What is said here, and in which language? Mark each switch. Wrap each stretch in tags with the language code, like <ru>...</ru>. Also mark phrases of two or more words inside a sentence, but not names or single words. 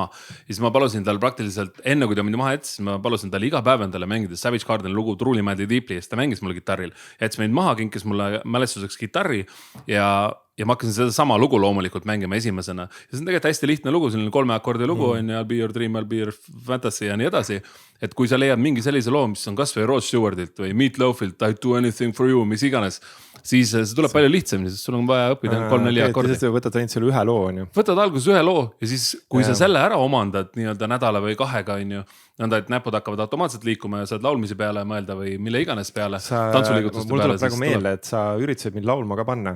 <et>Siis ma palusin tal praktiliselt, enne kui ta mind maha jättis, ma palusin tal iga päev endale mängida Savage Garden lugu Truly Madly Deeply, ja siis ta mängis mulle kitarril. Jättis mind maha, kinkis mulle mälestuseks kitarri ja ma hakkasin seda sama lugu loomulikult mängima esimesena. Ja see on tegelikult hästi lihtne lugu, selline 3 akordi lugu on ja</et> <en>I'll be your dream, I'll be your fantasy</en> <et>ja nii edasi. Et kui sa leiad mingi sellise loo, mis on kas või Rod Stewartilt või Meat Loafilt,</et> <en>I do anything for you,</en> <et>mis iganes, siis see tuleb palju lihtsamini, sest sul on vaja õppida 3-4 akordi. Võtad ainult selle ühe loo, on ju. Võtad alguses ühe loo ja siis, kui sa selle ära omandad nii-öelda nädala või 2-ga, on ju, nõnda, et näpud hakkavad automaatselt liikuma ja saad laulmisi peale mõelda või mille iganes peale. Mul tuleb praegu meelde, et sa üritasid mind laulma ka panna.</et>